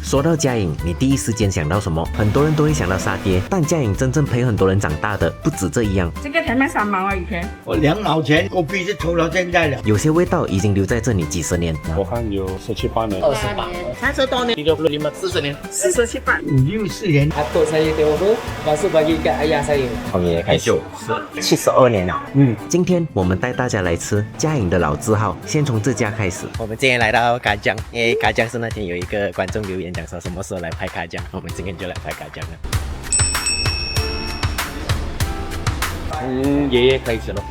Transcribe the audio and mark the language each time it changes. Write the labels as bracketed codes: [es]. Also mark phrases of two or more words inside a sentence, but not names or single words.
[zh] 说到嘉颖，你第一时间想到什么？很多人都会想到沙爹，但嘉颖真正陪很多人长大的不止这一样。这个才卖3毛啊，以前我2毛钱，我必须抽到现在的。有些味道已经留在这里几十年。我看有17、8年、 28年、30多年、35、40年、 47版 5、6、4年。 [ms] Atuk saya tengok masuk bagi kat ayah saya。 [zh] 从爷爷开始，72年了。今天我们带大家来吃嘉颖的老字号，先从这家开始。我们今天来到嘎酱，因为嘎酱是那天有一个观众留言讲说什么时候来拍嘎酱，我们今天就来拍嘎酱了。从爷爷开始了，